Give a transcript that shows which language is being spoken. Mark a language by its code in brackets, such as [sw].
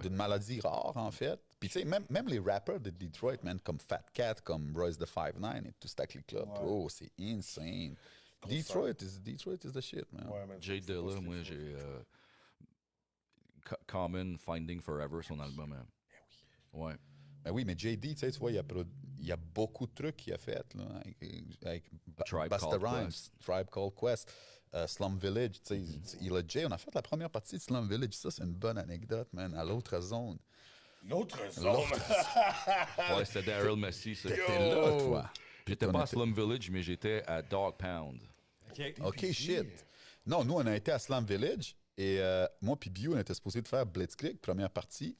[fr] D'une maladie rare, en fait. Puis, tu sais, même les rappers de Detroit, man, comme Fat Cat, comme Royce the 5'9 et tout ce clic-là, bro, c'est insane. [en] Detroit is the shit, man. [fr] Ouais, man. Jay Dilla, moi, j'ai Common Finding Forever, son album. Hein. Ouais. Ben oui, mais JD, tu vois, il y a beaucoup de trucs qu'il a fait là, avec Tribe Busta Called Rhymes, Quest. Tribe Called Quest, Slum Village. Tu sais, il a Jay, on a fait la première partie de Slum Village. Ça, c'est une bonne anecdote, man, à l'autre zone. L'autre zone. Ouais, c'était Daryl Messi. ça. T'étais là, toi. J'étais On pas à était- Slum Village, mais j'étais à Dog Pound. [en] OK, shit. [fr] Non, nous, on a été à Slum Village et moi puis Bio, on était supposé de faire Blitzkrieg, première partie.